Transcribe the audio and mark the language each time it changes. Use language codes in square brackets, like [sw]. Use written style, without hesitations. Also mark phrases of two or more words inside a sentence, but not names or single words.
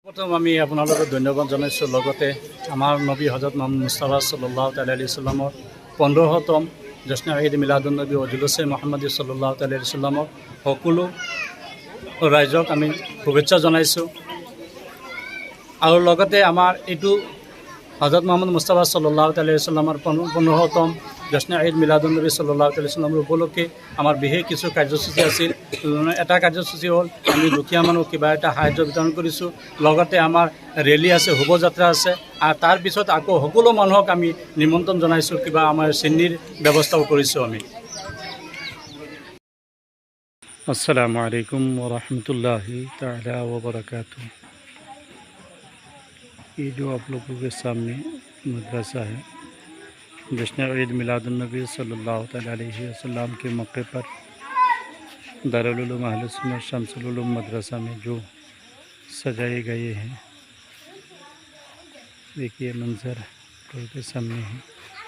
[as] प्रथम आमी आपनालोকক धन्यवाद जानाइছোঁ লগতে আমাৰ নবী হজরত মোহাম্মদ মুস্তাফা [ar] صلى الله تعالى عليه وسلم [as] 15তম জশ্ন ঈদ মিলাদুন নবী ও জুলুছে মুহাম্মদী [ar] صلى الله تعالى عليه وسلم [as] সকলো ৰাইজক আমি শুভেচ্ছা জনাইছোঁ আৰু লগতে আমাৰ এইটো হজরত মোহাম্মদ মুস্তাফা [ar] صلى الله تعالى عليه وسلم [as] 15তম জশ্ন ঈদ মিলাদুন নবী [ar] صلى الله تعالى عليه وسلم [as] উপলক্ষে আমাৰ বিশেষ কিছু কাৰ্যসূচী আছিল। এটা কাৰ্যসূচী হ'ল আমি দুখীয়া মানুহ কিবা এটা সাহায্য বিতৰণ কৰিছোঁ, লগতে আমাৰ ৰেলী আছে, শোভাযাত্ৰা আছে, আৰু তাৰ পিছত আকৌ সকলো মানুহক আমি নিমন্ত্ৰণ জনাইছোঁ, কিবা আমাৰ চেনীৰ ব্যৱস্থাও কৰিছোঁ আমি। [ar] السلام عليكم ورحمة الله تعالى وبركاته. [hi] ये जो आप लोगों के सामने मदरसा है, जश्न ईद मिलादुन नबी [ar] صلى الله تعالى عليه وسلم [hi] के मौके पर दारुल उलूम अहले सुन्नत शम्सुल उलूम मदरसा में जो सजाए गए हैं, देखिए मंजर आपके सामने है।